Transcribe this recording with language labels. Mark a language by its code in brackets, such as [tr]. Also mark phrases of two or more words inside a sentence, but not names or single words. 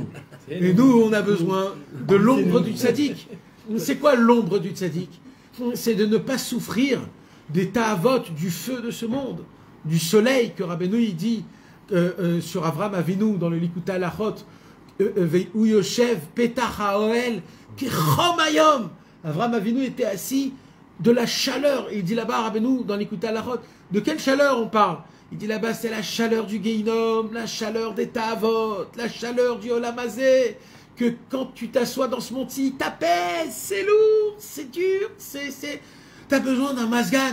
[fr] Et nous, on a besoin de l'ombre du tzaddik. C'est quoi l'ombre du tzaddik? C'est de ne pas souffrir des ta'avot, du feu de ce monde, du soleil que Rabbeinu il dit sur Avraham Avinu dans le Likutei Halachot, où [he] יושב פתח האהל כחום היום. [fr] Avraham Avinu était assis de la chaleur. Et il dit là-bas, Rabbeinu, dans Likutei Halachot, de quelle chaleur on parle? Il dit là-bas, c'est la chaleur du Gehinom, la chaleur des Ta'avot, la chaleur du [he] עולם הזה, [fr] que quand tu t'assois dans ce monti, t'apaise, c'est lourd, c'est dur, t'as besoin d'un masgan.